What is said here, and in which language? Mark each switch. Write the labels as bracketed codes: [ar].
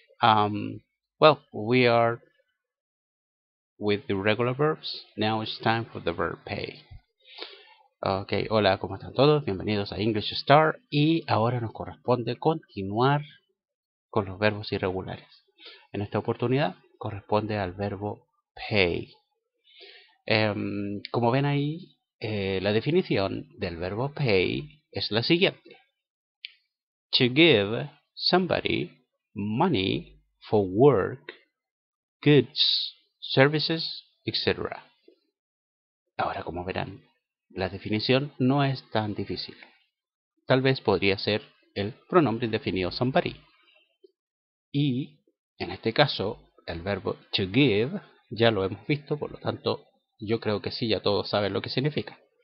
[en] Well, we are with the regular verbs. Now it's time for the verb pay. [es] Ok, hola, ¿cómo están todos? Bienvenidos a English Star y ahora nos corresponde continuar con los verbos irregulares. En esta oportunidad corresponde al verbo pay. Como ven ahí, la definición del verbo pay es la siguiente. [en] To give somebody money for work, goods, services, etc. [es] Ahora, como verán, la definición no es tan difícil. Tal vez podría ser el pronombre indefinido somebody. Y, en este caso, el verbo to give ya lo hemos visto, por lo tanto, yo creo que sí, ya todos saben lo que significa.